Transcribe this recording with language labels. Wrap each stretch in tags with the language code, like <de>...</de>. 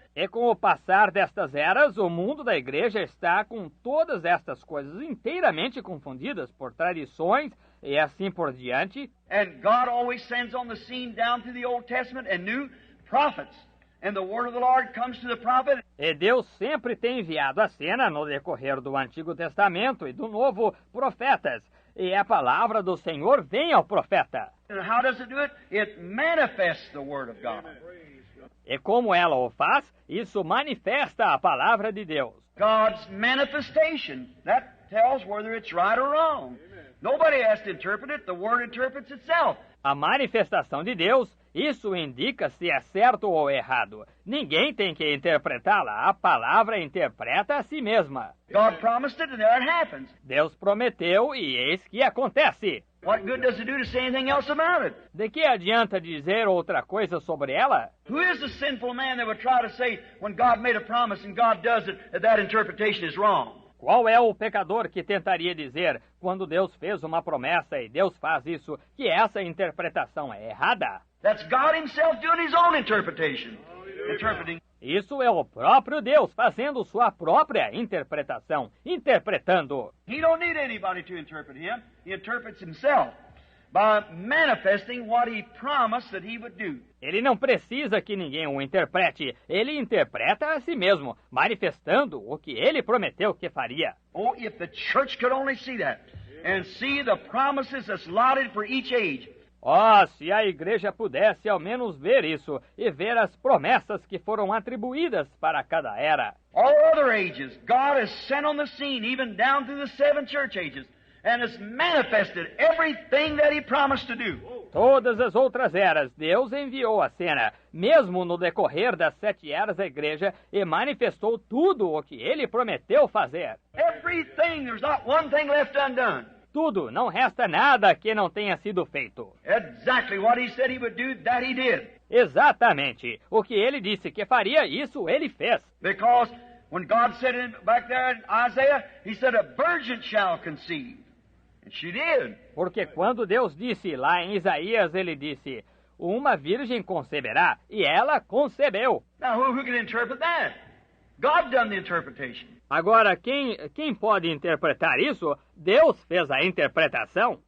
<pt>E com o passar destas eras, o mundo da igreja está com todas estas coisas inteiramente confundidas por tradições e assim por diante.</pt> <en>And God always sends on the scene down through the Old Testament and new prophets. And the word of the Lord comes to the prophet.</en> <pt>E Deus sempre tem enviado à cena, no decorrer do Antigo Testamento e do Novo, profetas. E a palavra do Senhor vem ao profeta.</pt> <en>And how does it do it? It manifests the word of God.</en> <pt>E como ela o faz, isso manifesta a palavra de Deus.</pt> <en>God's manifestation, that tells whether it's right or wrong. Nobody has to interpret it, the word interprets itself.</en> <pt>A manifestação de Deus, isso indica se é certo ou errado. Ninguém tem que interpretá-la, a palavra interpreta a si mesma.</pt> <en>God promised it and there it happens.</en> <pt>Deus prometeu e eis que acontece.</pt> <en>What good does it do to say anything else about it?</en> <pt>De que adianta dizer outra coisa sobre ela?</pt> <en>Who is the sinful man that would try to say when God made a promise and God does it, that interpretation is wrong?</en> <pt>Qual é o pecador que tentaria dizer, quando Deus fez uma promessa e Deus faz isso, que essa interpretação é errada?</pt> <en>That's God Himself doing His own interpretation. Interpreting.</en> <pt>Isso é o próprio Deus fazendo sua própria interpretação, interpretando.</pt> <en>He don't need anybody to interpret Him. He interprets Himself by manifesting what He promised that He would do.</en> <pt>Ele não precisa que ninguém o interprete. Ele interpreta a si mesmo, manifestando o que ele prometeu que faria.</pt> <en>Oh, if the church could only see that and see the promises that's allotted for each age.</en> <pt>Oh, se a igreja pudesse ao menos ver isso e ver as promessas que foram atribuídas para cada era.</pt> <en>All other ages, God has sent on the scene, even down through the 7 church ages, and has manifested everything that He promised to do.</en> <pt>Todas as outras eras, Deus enviou a cena, mesmo no decorrer das 7 eras da igreja, e manifestou tudo o que Ele prometeu fazer.</pt> <en>Everything, there's not one thing left undone.</en> <pt>Tudo, não resta nada que não tenha sido feito.</pt> <en>Exactly what He said He would do, that He did.</en> <pt>Exatamente. O que Ele disse que faria, isso Ele fez.</pt> <en>Because when God said back there in Isaiah, He said, "A virgin shall conceive." And she did.</en> <pt>Porque quando Deus disse lá em Isaías, Ele disse, uma virgem conceberá, e ela concebeu.</pt> <en>Now who can interpret that? God done the interpretation.</en> <pt>Agora, quem pode interpretar isso? Deus fez a interpretação.</pt>